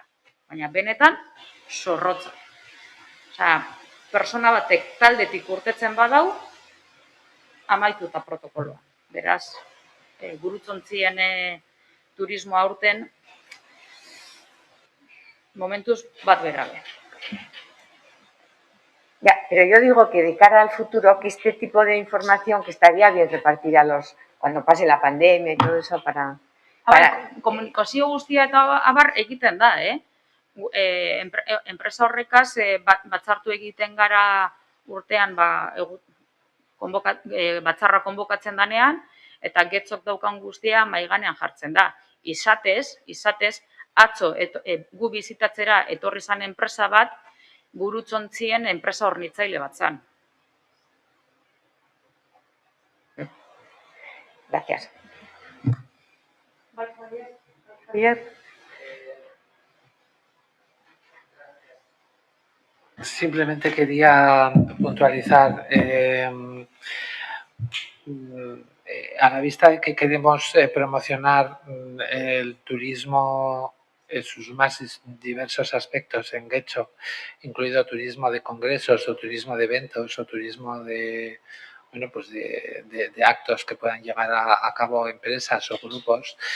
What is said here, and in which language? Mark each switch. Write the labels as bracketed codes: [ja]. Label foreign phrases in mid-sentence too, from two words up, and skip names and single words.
[eu] Baina benetan, zorrotzak. Osea, persona batek taldetik urtetzen badau, amaituta protokoloa. Beraz, gurutzontzien turismoa aurten, momentuz bat berabe. [es] Ya, pero yo digo que de cara al futuro, que este tipo de información que estaría bien repartir cuando pase la pandemia y todo eso para... [eu] Komunikazio guztia eta abar egiten da, enpresa horrekaz batzartu egiten gara urtean batzarra konbokatzen danean eta Getxok daukan guztia maiganean jartzen da. Izatez, atzo gu bizitatzera etorri zan enpresa bat, burutzontzien enpresa hornitzaile bat zan. [es] Gracias. Javier. Simplemente quería puntualizar, a la vista de que queremos promocionar el turismo en sus más diversos aspectos en Getxo, incluido turismo de congresos o turismo de eventos o turismo de, bueno, pues de actos que puedan llevar a cabo empresas o grupos.